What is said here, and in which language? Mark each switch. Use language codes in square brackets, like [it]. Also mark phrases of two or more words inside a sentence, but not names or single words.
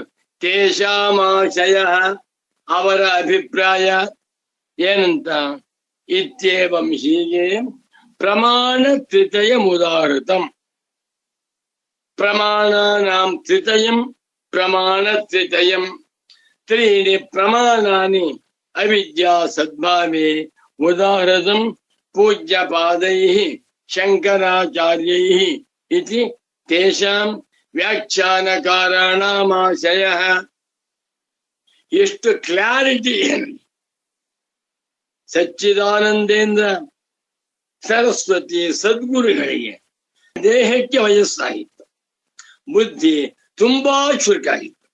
[kn] ತೇಷಾಮಾಶಯ ಅವರ ಅಭಿಪ್ರಾಯ ಏನಂತ? [sa] ಇತ್ಯೇವಂ ಹೀಗೆ ಪ್ರಮಾಣ ತ್ರಿತಯಂ ಉದಾಹೃತಂ. ಪ್ರಮಾಣಾನಾಂ ತ್ರಿತಯಂ ಪ್ರಮಾಣ ತ್ರಿತಯಂ ತ್ರೀಣಿ ಪ್ರಮಾಣಾನಿ ಅವಿದ್ಯಾ ಸದ್ಭಾವೇ ಉದಾಹೃತಂ ಪೂಜ್ಯ ಪಾದೈ ಶಂಕರಾಚಾರ್ಯೈ ಇತಿ ತೇಷಾಂ ವ್ಯಾಖ್ಯಾನಕಾರಾಣಾಮಾಶಯ. [kn] ಎಷ್ಟು ಕ್ಲಾರಿಟಿ! ಸಚ್ಚಿದಾನಂದೇಂದ್ರ ಸರಸ್ವತಿ ಸದ್ಗುರುಗಳಿಗೆ ದೇಹಕ್ಕೆ ವಯಸ್ಸಾಗಿತ್ತು, ಬುದ್ಧಿ ತುಂಬಾ ಚುರುಕಾಗಿತ್ತು.